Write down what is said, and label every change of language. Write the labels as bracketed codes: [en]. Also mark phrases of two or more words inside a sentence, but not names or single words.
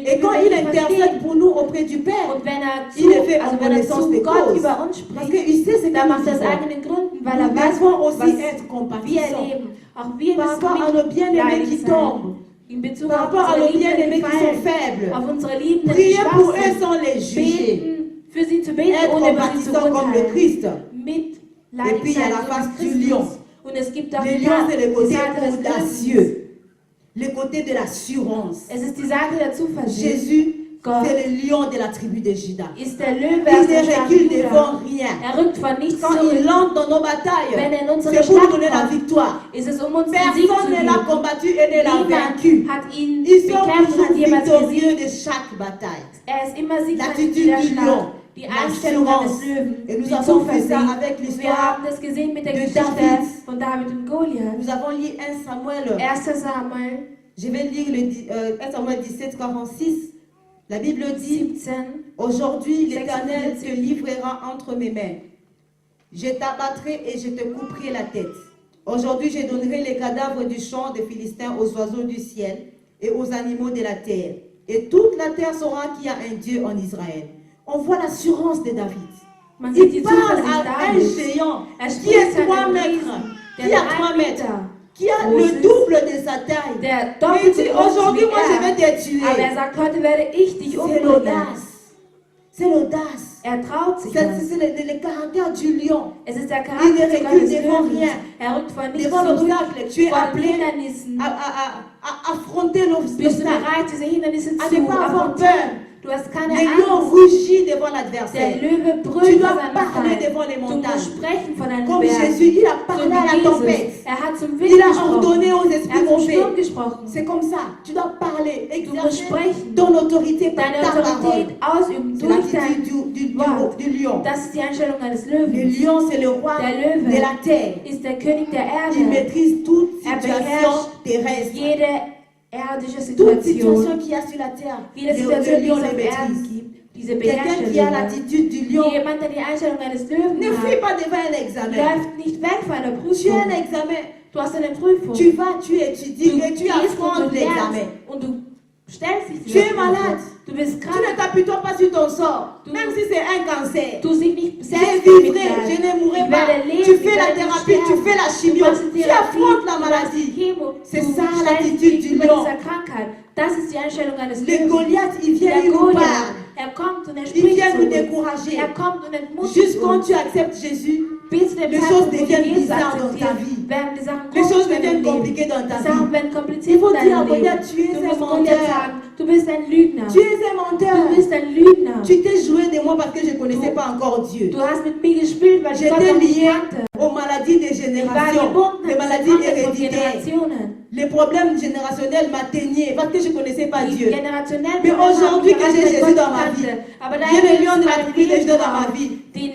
[fr] Et quand [de] die [fr] il [de] wir nicht [fr] intercède [de] verstehen. [fr] pour nous auprès du Père, [de] Und wenn er [fr] il le fait en [de] also wenn er [fr] connaissance [de] zu [fr] des [de] Gott [fr] causes. [de] über uns [fr] Parce [de] spricht, [fr] qu'il sait ce que [de] dann [fr] nous [de] macht er aus [fr] vivons. [de] eigenen Gründen, weil [fr] Nous [de] er weiß, [fr] devons aussi [de] was [fr] être [de] wir [fr] compatissants. [de] erleben. Auch wir [fr] Par [de] müssen [fr] rapport à nos bien-aimés qui [de] mitleidig sein. [fr] tombent. [de] In Bezug [fr] Par [de] auf [fr] rapport à nos [de] unsere Liebenden, [fr] bien-aimés [de] die [fr] qui sont [de] fallen, [fr] faibles. [de] auf unsere Liebenden, die [fr] Priez pour [de] schwach [fr] eux [de] sind. [fr] sans les juger. [de] Beten, für sie zu beten, [fr] Être [de] ohne über sie zu [fr] compatissant comme le [de] urteilen. [fr] Christ. [de] Mitleidig [fr] Et puis, il y a [de] sein, [fr] la [de] so [fr] face [de] wie [fr] du [de] Christus. [fr] lion. [de] Und es gibt auch [fr] Le [de] die [fr] lion, c'est le côté [de] Seite des Löwen. [fr] audacieux. Le côté de l'assurance. [de] Es ist die Seite der Zuversicht. [fr] Jésus, [de] Gott [fr] c'est le lion de la tribu de Juda. [de] ist der Löwe [fr] Il [de] aus [fr] ne [de] der Stadt [fr] recule [de] Juda. [fr] devant rien. [de] Er rückt von nichts [fr] Quand [de] zurück. [fr] il entre dans nos batailles, [de] Wenn er in unsere [fr] c'est pour nous [de] Stadt [fr] donner la [de] kommt, [fr] victoire. [de] ist es um uns den Sieg zu [fr] Personne ne l'a [de] geben. [fr] combattu et ne l'a vaincu. [de] Niemand hat ihn [fr] Ils sont [de] bekämpft, [fr] toujours [de] hat jemals [fr] victorieux [de] gesiegt. [fr] de chaque bataille. [de] Er ist immer siegreich in [fr] L'attitude [de] jeder [fr] du lion, [de] Schlacht. Die Einstellung eines [fr] l'assurance. [de] Löwen, [fr] Et nous [de] die [fr] avons vu ça [de] Zuversicht. [fr] avec [de] Wir [fr] l'histoire. [de] haben das gesehen mit der [fr] de [de] Geschichte [fr] David. [de] von David und Goliath. [fr] Nous avons lu 1 Samuel. 1. Samuel Je vais lire le 1 Samuel 17, 46. La Bible dit, 17. aujourd'hui l'Éternel 46. te livrera entre mes mains. Je t'abattrai et je te couperai la tête. Aujourd'hui je donnerai les cadavres du champ des Philistins aux oiseaux du ciel et aux animaux de la terre. Et toute la terre saura qu'il y a un Dieu en Israël. On voit l'assurance de David. [de] Man sieht [fr] Il [de] die [fr] parle [de] Zuversicht [fr] à un [de] Davids. [fr] géant [de] Er [fr] qui [de] spricht [fr] est [de] zu [fr] 3 [de] einem [fr] mètres, [de] Riesen, [fr] qui [de] der [fr] a [de] nur [fr] 3 [de] 1 [fr] mètres, [de] Meter [fr] qui a [de] groß [fr] le [de] ist, [fr] double de sa taille. [de] der [fr] Mais il [de] doppelt [fr] dit, [de] so groß ist [fr] aujourd'hui, [de] wie [fr] moi je vais [de] er. [fr] te tuer. [de] Aber er sagt, heute werde ich dich [fr] C'est [de] umbringen. [fr] l'audace. C'est l'audace. [de] Er traut sich [fr] C'est [de] was. [fr] le caractère du lion. [de] Es ist der [fr] Il [de] Charakter [fr] ne [de] sogar [fr] recule [de] des [fr] devant [de] Löwens. [fr] rien. [de] Er rückt von nichts [fr] Devant [de] zurück, [fr] l'obstacle, tu es [de] von [fr] appelé [de] Hindernissen. [fr] à affronter [de] Bist du [fr] l'obstacle. [de] bereit, diese Hindernisse [fr] À [de] zu [fr] ne pas avoir [de] affrontieren? [fr] peur. [de] Du hast keine [fr] Le lion [de] Angst. [fr] rugit devant [de] Der [fr] l'adversaire. [de] Löwe [fr] Tu [de] brüllt [fr] dois [de] vor seinem [fr] parler [de] Feind. [fr] devant les [de] Du musst [fr] montagnes. [de] sprechen von deinen [fr] Comme [de] Bergen. [fr] Jésus, il a [de] So [fr] parlé à la [de] wie [fr] tempête. [de] Jesus. Er hat zum [fr] Il [de] Wind [fr] a ordonné [de] gesprochen. [fr] aux [de] Er [fr] esprits [de] hat zum [fr] mauvais. [de] Sturm gesprochen. [fr] C'est comme ça. Tu dois parler, [de] Du musst [fr] exercer [de] sprechen. [fr] ton autorité par [de] Deine [fr] ta parole. [de] Autorität ausüben [fr] C'est [de] durch dein [fr] l'attitude [de] Wort. [fr] du lion. [de] Das ist die Einstellung eines [fr] Le [de] Löwen. [fr] lion, c'est le roi [de] Der Löwe [fr] de la terre. [de] ist der König der [fr] Il [de] Erde. [fr] maîtrise toute [de] Er [fr] situation [de] beherrscht [fr] terrestre. [de] jede irdische [fr] Toute [de] Situation. [fr] situation qu'il y a sur la terre, [de] Viele [fr] le [de] Situationen, die [fr] lion [de] es [fr] les [de] auf Erden [fr] maîtrise. [de] gibt, diese [fr] Quelqu'un [de] beherrscht [fr] qui a [de] der Löwe. [fr] l'attitude du lion [de] Jemand, der die Einstellung eines Löwen [fr] ne fuit [de] hat, [fr] pas devant un examen. [de] läuft nicht weg vor einer [fr] Tu as un [de] Prüfung. [fr] examen. [de] Du hast eine Prüfung. [fr] Tu vas, tu étudies et tu [de] gehst und [fr] affrontes [de] du lernst [fr] l'examen. [de] und du stellst dich [fr] Tu es [de] dieser [fr] malade. [de] Prüfung. Du bist [fr] Tu [de] krank. [fr] ne t'appuies pas sur ton sort, [de] Du- [fr] même si c'est un cancer. [de] Du siehst nicht [fr] Je [de] selbst [fr] vivrai, [de] mitleid. [fr] je ne mourrai [de] Ich [fr] pas. [de] werde leben, [fr] Tu [de] ich [fr] fais la [de] werde nicht [fr] thérapie, tu [de] sterben. [fr] fais la [de] Du [fr] chimio, [de] machst die [fr] tu [de] Therapie, [fr] affrontes la [de] du machst [fr] maladie. [de] die Chemo, [fr] C'est [de] du [fr] ça [de] stellst [fr] l'attitude [de] dich [fr] du [de] über [fr] lion. [de] dieser Krankheit. Das ist die Einstellung eines [fr] Les [de] Löwen. [fr] Goliaths, ils viennent, [de] Der [fr] ils nous [de] Goliath, [fr] parlent. [de] kommt und [fr] Ils [de] spricht [fr] viennent [de] zu [fr] nous [de] uns. [fr] décourager. [de] Kommt und entmutigt [fr] Juste quand [de] uns. [fr] tu acceptes Jésus, [de] Bis zu dem [fr] les [de] Zeitpunkt, [fr] choses [de] wo wir [fr] deviennent [de] Jesus [fr] bizarres dans ta [de] akzeptieren, [fr] vie. [de] werden die Sachen [fr] Les choses [de] komisch in deinem [fr] deviennent [de] Leben. [fr] compliquées dans ta [de] Die Sachen [fr] vie. [de] werden [fr] Il [de] kompliziert [fr] faut [de] in [fr] dire à [de] deinem Leben. [fr] Goliath, tu es [de] Du [fr] un [de] musst [fr] menteur. [de] Goliath sagen, du bist ein Lügner. [fr] Tu es un menteur. [de] Du bist ein Lügner. [fr] Tu t'es joué de moi parce que je ne connaissais pas encore Dieu. [de] Du hast mit mir gespielt, weil ich Gott [fr] J'étais [de] noch nicht [fr] lié [de] kannte. [fr] aux maladies des [de] Ich war [fr] générations, [de] gebunden [fr] les [de] an [fr] maladies [de] diese Krankheit von [fr] héréditaires. [de] Generationen. [fr] Les problèmes générationnels m'atteignaient parce que je ne connaissais pas [de] Die [fr] Dieu. [de] generationellen [fr] Mais [de] Probleme [fr] aujourd'hui [de] haben [fr] que [de] mich [fr] j'ai [de] erreicht, [fr] Jésus [de] weil [fr] dans [de] Gott [fr] ma [de] nicht [fr] vie, [de] kannte. Aber da [fr] j'ai le [de] Jesus [fr] lion de la [de] mein [fr] tribu de [de] Leben [fr] Juda dans [de] war, [fr] ma vie. [de] den